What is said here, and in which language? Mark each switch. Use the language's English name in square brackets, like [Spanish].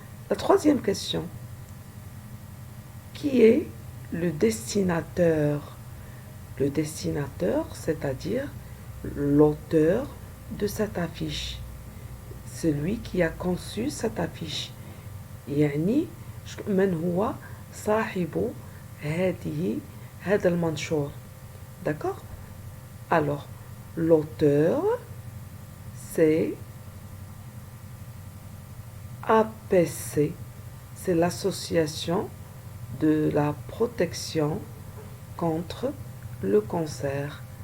[French] La troisième question, qui est le destinateur? Le destinateur, c'est-à-dire l'auteur de cette affiche, celui qui a conçu cette affiche. [Arabic] يعني من هو صاحب هذا المنشور. [French] D'accord? Alors, l'auteur, c'est APC, c'est l'association de la protection contre le cancer.